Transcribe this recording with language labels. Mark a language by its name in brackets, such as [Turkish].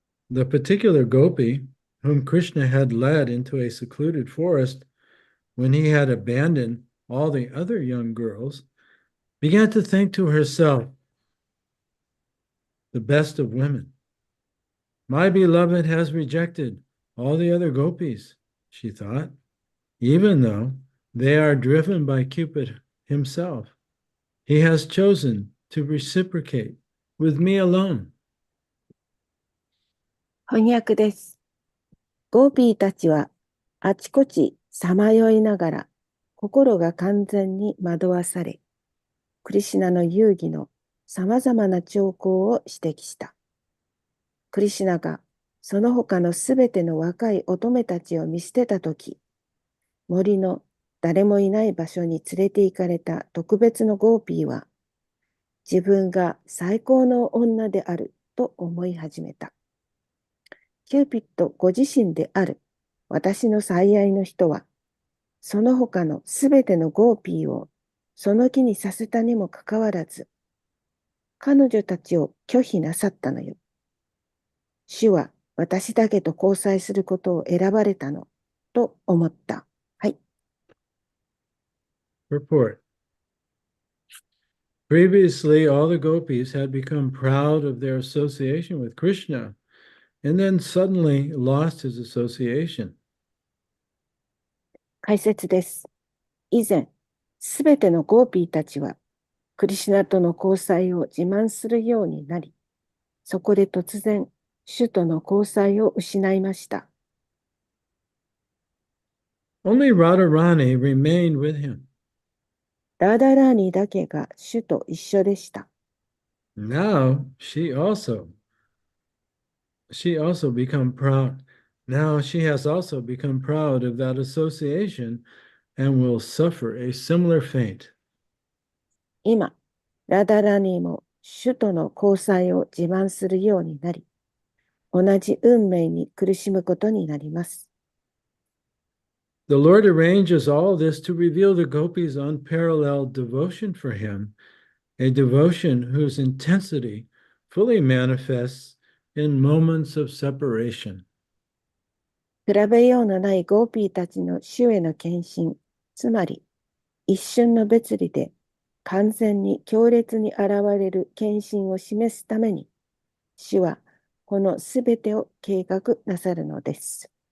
[English] The particular gopi, whom Krishna had led into a secluded forest when he had abandoned all the other young girls, began to think to herself, the best of women, my beloved has rejected all the other gopis, she thought, even though they are driven by Cupid himself. He has chosen to reciprocate with me alone. [Japanese] 翻訳です。ゴーピーたちはあちこちさまよいながら心が完全に惑わされ、クリシュナの遊戯のさまざまな兆候を指摘した。クリシュナがその他のすべての若い乙女たちを見捨てたとき、森の誰もいない場所に連れて行かれた特別のゴーピーは、自分が最高の女であると思い始めた。キューピッドご自身である私の最愛の人は、その他のすべてのゴーピーをその気にさせたにもかかわらず、彼女たちを拒否なさったのよ。主は私だけと交際することを選ばれたのと思った。はい。 [English] Report. Previously, all the gopis had become proud of their association with Krishna and then suddenly lost his association. [Japanese] 解説です。以前、すべてのゴーピーたちは、クリシュナとの交際を自慢するようになり、そこで突然、主との交際を失いました。 [English] Only Radharani remained with him. [Japanese] ラーダラーニだけが主と一緒でした。 [English] Now she also become proud. Now she has also become proud of that association and will suffer a similar fate. [Japanese] 今、ラダラーニも主との交際を自慢するようになり、同じ運命に苦しむことになります。 [English] The Lord arranges all this to reveal the gopis' unparalleled devotion for him, a devotion whose intensity fully manifests in moments of separation. [Japanese] 比べようのないゴーピーたちの主への献身、つまり一瞬の別離で完全に強烈に現れる献身を示すために、主はこのすべてを計画なさるのです。